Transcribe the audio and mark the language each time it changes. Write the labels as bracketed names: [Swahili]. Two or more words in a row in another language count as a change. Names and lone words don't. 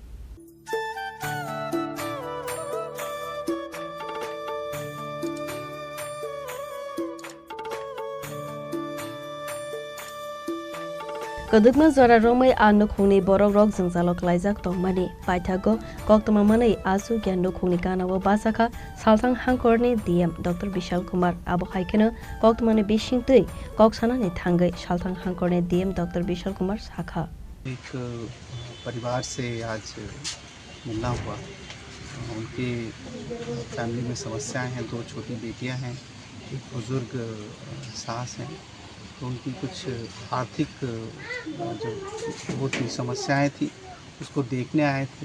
[Kok Borok] Kadukma zora romai Nukhungni Bororok jengzalo klaijak tongmani paithago koktamamanai asu gyan Nukhungni kanawo basakha Salthang hangkhorni DM Dr. Bishal Kumar abo khaikeno koktamani bishingtui koksanani thangai Salthang hangkhorni DM Dr. Bishal Kumar sakha. [Hindi] एक परिवार से आज मिलना हुआ। उनके फैमिली में समस्याएं हैं, 2 छोटी बेटियां हैं, एक बुजुर्ग सास हैं। तो उनकी कुछ आर्थिक जो वो थी समस्याएं थी उसको देखने आए थे।